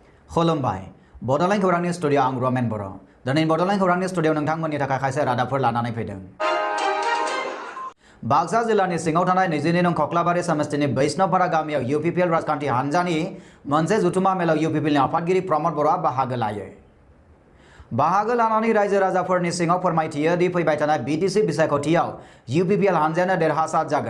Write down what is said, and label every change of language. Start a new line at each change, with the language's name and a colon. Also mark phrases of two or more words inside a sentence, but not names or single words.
Bodo: Khulumbai, Bodoland Khourang Studio ang Roman Boro. Danin Bodoland Khourang Studio nangthangmoni थाखाय खायसे रादाबफोर लानानै फैदों। बाक्सा जिल्लानि सिङाव थानाय 22 नं खख्लाबारि समस्तिनि बैष्णवपारा गामियाव UPPL राजखान्थि हान्जानि मोनसे जुथुमा मेलाव UPPLनि आफादगिरि प्रमद बर'आ बाहागो लायो। बाहागो लानानै रायजो राजाफोरनि सिङाव फोरमायथियो दि फैबाय थानाय BTC बिसायख'थियाव UPPL हान्जायानो देरहासार जागोन।